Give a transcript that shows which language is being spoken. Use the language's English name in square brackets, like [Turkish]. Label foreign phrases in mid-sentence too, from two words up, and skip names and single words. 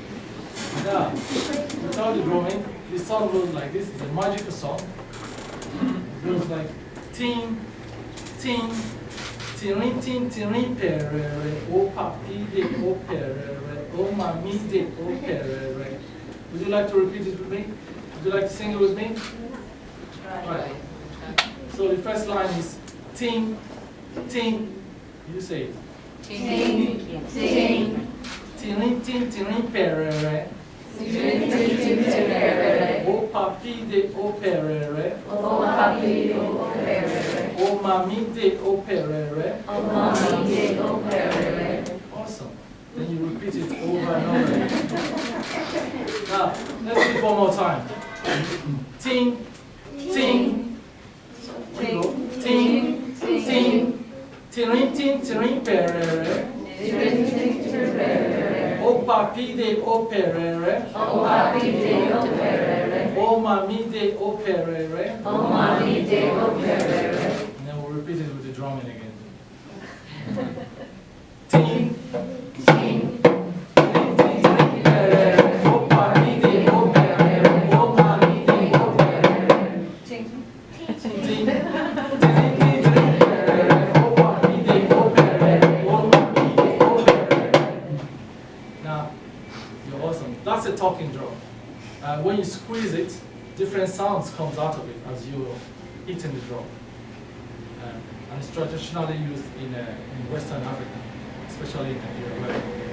[English] Without the drumming, this song goes like this. It's a magical song. It goes like [Yoruba] ting, ting, tirin, ting, tirin, perere, oh papi de, oh perere, oh mami de, oh perere. [English] Would you like to repeat it with me? Would you like to sing it with me? Right. So the first line is [Yoruba] ting, ting. [English] You say it. [Yoruba] Ting, ting, Tirin, ting, tirin, perere. ting, ting, ting, perere. Oh papi de, oh perere. Oh papi, oh perere. Oh mami de, oh perere. Oh mami de, oh perere. [English] Awesome. Then you repeat it over and over again. Now, let's do it one more time. [Yoruba] Ting, ting. Ting, ting, ting. Tirin, ting, tirin, perere. Ting, ting, ting, perere. Oh papi de, oh perere. Oh papi de, oh perere. Oh mami de, oh perere. Oh mami de, oh perere. [English] And then we'll repeat it with the drumming again. [Yoruba] Ting, Ting, ting, ting, perere. Oh papi de, oh perere. Oh mami de, oh perere. ting, Ting, ting, ting, ting, perere. Oh papi de, oh perere. Oh mami de, oh perere. [English] Now, you're awesome. That's a talking drum. When you squeeze it, different sounds comes out of it as you're hitting the drum. And it's traditionally used in Western Africa, especially in Nigeria.